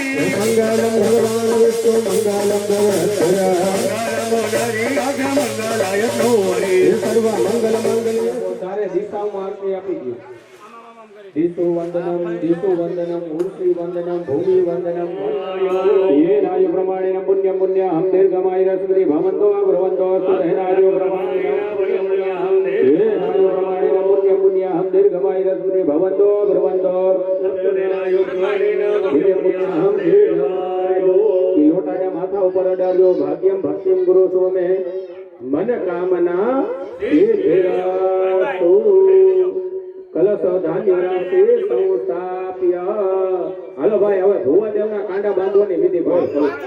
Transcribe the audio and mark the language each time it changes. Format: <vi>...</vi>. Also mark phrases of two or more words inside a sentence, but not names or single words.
<sa>મંગલમ ભગવાન વિષ્ણુ મંગલમ ભગવત્તરા, મંગલાય ગૌરી. સર્વ મંગલ મંગલ્ય.</sa> <gu>તારે દિશામાં આરતી આપી દો.</gu> <sa>દિશુ વંદનમ મૂર્તિ વંદનમ ભૂમિ વંદનમ. ये राजु प्रमाणेन पुण्यम पुण्यहं दीर्घमायुरस्मृति भवन्तो भ्रवन्तो सुधनाजो प्रमाणेन ये राजु प्रमाणेन पुण्यम पुण्यहं दीर्घमायुरस्मृति भवन्तो भ्रवन्तो पुण्यहं दीर्घमायु.</sa> <gu>લોટાને માથા ઉપર અડાડ્યો.</gu> <sa>ભાગ્યમ ભક્તિમ ગુરુ સ્વમે મન કામના સિદ્ધિરસ્તુ. કલશ ધાન્ય રાશિ સંસ્થાપ્ય.</sa> <gu>હાલો ભાઈ, હવે ભુવાદેવના કાંડા બાંધવાની વિધિ ભાઈ.</gu>